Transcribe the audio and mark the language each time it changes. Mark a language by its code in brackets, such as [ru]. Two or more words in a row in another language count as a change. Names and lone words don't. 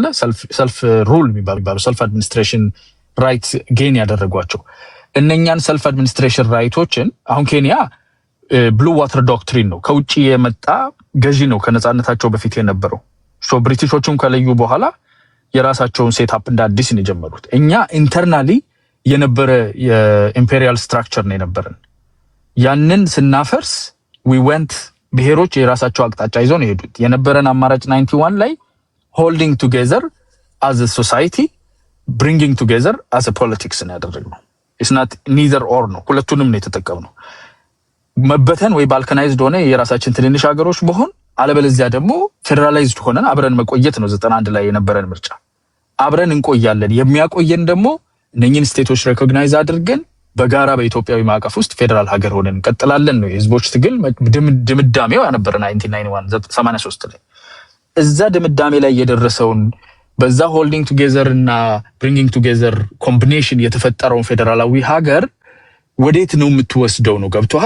[en] self rule [am] የሚባሉ [en] self administration right gain [am] ያደረጓቸው እነኛን [en] self administration rights [am] አሁን ኬንያ [en] blue water doctrine [am] ነው ከውጭ የመጣ ገዢ ነው ከነጻነታቸው በፊት የነበረው። ብሪቲሾቹም ከለዩ በኋላ የራሳቸውን ሴትአፕ እንደ አዲስ ነው የጀመሩት። እኛ ኢንተርናሊ የነበረ የኢምፔሪያል ስትራክቸር ነው የነበረን። ያንን ስናፈርስ [en] we went [am] ብሔሮች የራሳቸው አቅጣጫ ይዘው ነው የሄዱት። የነበረን አማራጭ 91 ላይ [en] holding together as a society, bringing together as a politics [am] ነው ያደረግነው። [en] it's not neither or [am] ነው፣ ሁለቱንም ነው የተጠቀምነው። መበተን ወይ ባልካናይዝድ ሆነ የራሳችን ትንንሽ ሀገሮች መሆን፣ አለበለዚያ ደግሞ ፌደራላይዝድ ሆነን አብረን መቆየት ነው 91 ላይ የነበረን ምርጫ። አብረን እንቆያለን። የሚያቆየን ደግሞ እነኝን ስቴቶች ሬኮግናይዝ አድርገን በጋራ በኢትዮጵያዊ ማዕቀፍ ውስጥ ፌደራል ሀገር ሆነን እንቀጥላለን ነው የህዝቦች ትግል ድምዳሜው ያነበረን 1983 ላይ። እዛ ድምዳሜ ላይ የደረሰውን በዛ [en] holding together [am] እና [en] bringing together combination [am] የተፈጠረውን ፌደራላዊ ሀገር ወዴት ነው የምትወስደው ነው? ገብቶሃል?